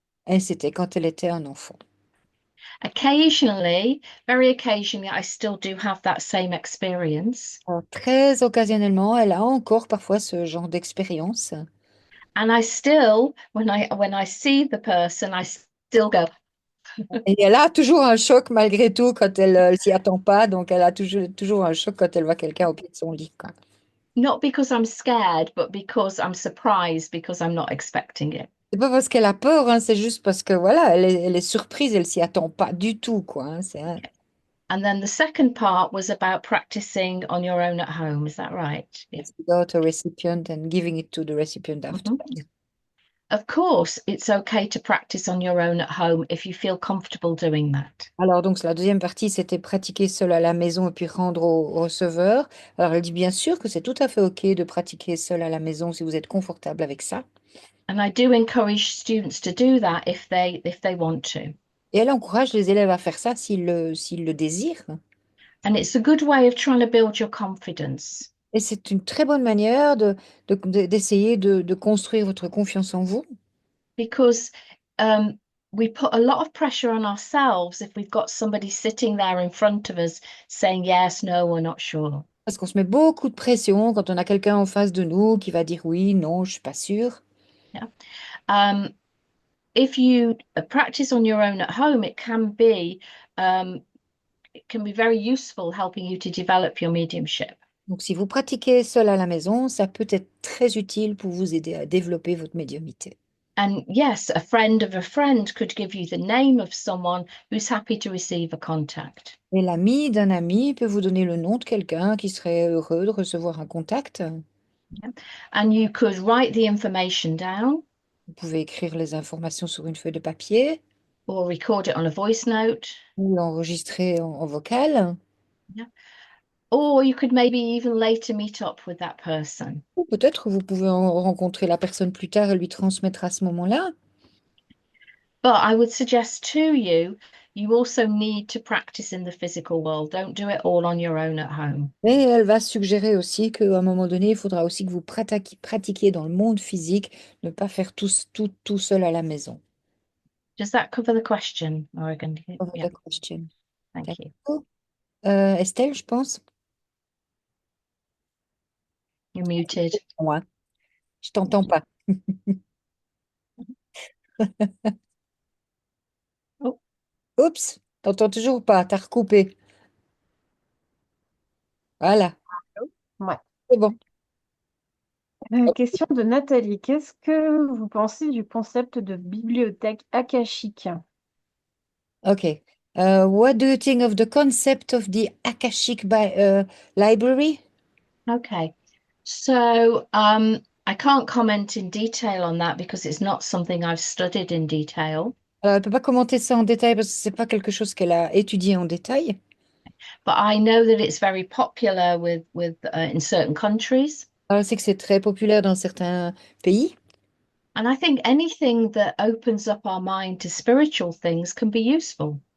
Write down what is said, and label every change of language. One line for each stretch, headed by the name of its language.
French: Et c'était quand elle était un enfant.
English: Occasionally, very occasionally, I still do have that same experience.
French: Alors, très occasionnellement, elle a encore parfois ce genre d'expérience.
English: And I still, when I see the person, I still go,
French: Et elle a toujours un choc malgré tout quand elle s'y attend pas. Donc, elle a toujours un choc quand elle voit quelqu'un au pied de son lit, quoi.
English: not because I'm scared, but because I'm surprised because I'm not expecting it.
French: C'est pas parce qu'elle a peur, hein, c'est juste parce que voilà, elle est surprise, elle s'y attend pas du tout, quoi, hein,
English: And then the second part was about practicing on your own at home. Is that right? Yeah. it's without a recipient and giving it to the recipient after. Mhm. Of course, it's okay to practice on your own at home if you feel comfortable doing that.
French: Alors, donc, la deuxième partie, c'était pratiquer seul à la maison et puis rendre au receveur. Alors, elle dit bien sûr que c'est tout à fait OK de pratiquer seul à la maison si vous êtes confortable avec ça.
English: And I do encourage students to do that if they want to.
French: Et elle encourage les élèves à faire ça s'ils le désirent.
English: And it's a good way of trying to build your confidence
French: Et c'est une très bonne manière d'essayer de construire votre confiance en vous.
English: because we put a lot of pressure on ourselves if we've got somebody sitting there in front of us saying yes, no, we're not sure.
French: Parce qu'on se met beaucoup de pression quand on a quelqu'un en face de nous qui va dire oui, non, je suis pas sûre.
English: Yeah. If you practice on your own at home, it can be very useful helping you to develop your mediumship.
French: Donc, si vous pratiquez seul à la maison, ça peut être très utile pour vous aider à développer votre médiumnité.
English: And yes, a friend of a friend could give you the name of someone who's happy to receive a contact.
French: Et l'ami d'un ami peut vous donner le nom de quelqu'un qui serait heureux de recevoir un contact.
English: And you could write the information down
French: Vous pouvez écrire les informations sur une feuille de papier
English: or record it on a voice note.
French: ou l'enregistrer en vocal.
English: Or you could maybe even later meet up with that person.
French: Ou peut-être vous pouvez rencontrer la personne plus tard et lui transmettre à ce moment-là.
English: But I would suggest to you you also need to practice in the physical world. Don't do it all on your own at home.
French: Mais elle va suggérer aussi qu'à un moment donné, il faudra aussi que vous pratiquiez dans le monde physique, ne pas faire tout seul à la maison.
English: Does that cover the question, Morgan? Over Yeah, the question. thank you.
French: D'accord. Estelle, je pense.
English: You're muted.
French: Moi, je t'entends pas. Oh, Oups, t'entends toujours pas, t'as recoupé. Voilà, Ouais. c'est bon. Question de Nathalie. Qu'est-ce que vous pensez du concept de bibliothèque akashique?
English: Okay. What do you think of the concept of the Akashic Library? okay. So, I can't comment in detail on that because it's not something I've studied in detail.
French: Elle ne peut pas commenter ça en détail parce que c'est pas quelque chose qu'elle a étudié en détail.
English: But I know that it's very popular with in certain countries.
French: Elle sait que c'est très populaire dans certains pays.
English: And I think anything that opens up our mind to spiritual things can be useful.